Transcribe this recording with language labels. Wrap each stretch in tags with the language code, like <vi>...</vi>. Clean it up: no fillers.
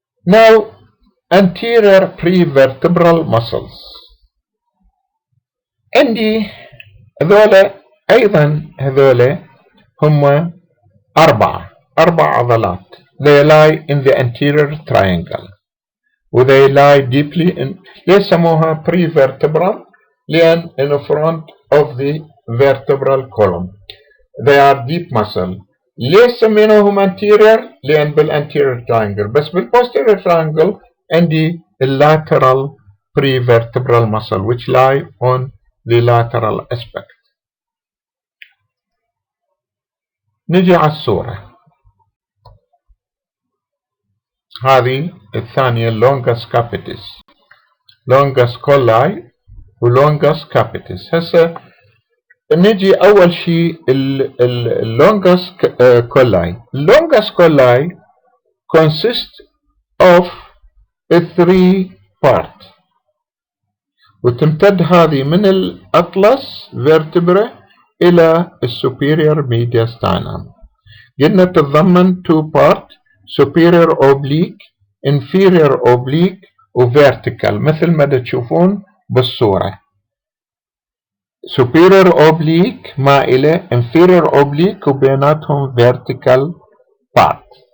<en>Now anterior prevertebral muscles.</en> <ar>عندي هذولا أيضا هذولا هم أربع عضلات.</ar> <en>They lie in the anterior triangle و they lie deeply in.</en> <ar>ليش سموها</ar> <en>prevertebral؟ لأن in front of the vertebral column. They are deep muscle.</en> <ar>ليش سميناهم</ar> <en>anterior؟ لأن بالanterior triangle، بس بالposterior triangle عندي lateral prevertebral muscle which lie on the lateral aspect.</en> <ar>نجي على الصورة. هذه الثانية longus capitis، longus colli ولونجس capitis. هسه نجي أول شيء longus colli.</ar> <en>longus colli consist of 3 parts،</en> <ar>وتمتد هذه من الأطلس</ar> <en>vertebra إلى السوبيريور mediastinum.</en> <ar>قلنا تتضمن</ar> <en>2 parts، superior oblique inferior oblique وvertical</en> <ar>مثل ما تشوفون بالصورة.</ar> <en>superior oblique مائلة، inferior oblique وبيناتهم vertical part.</en>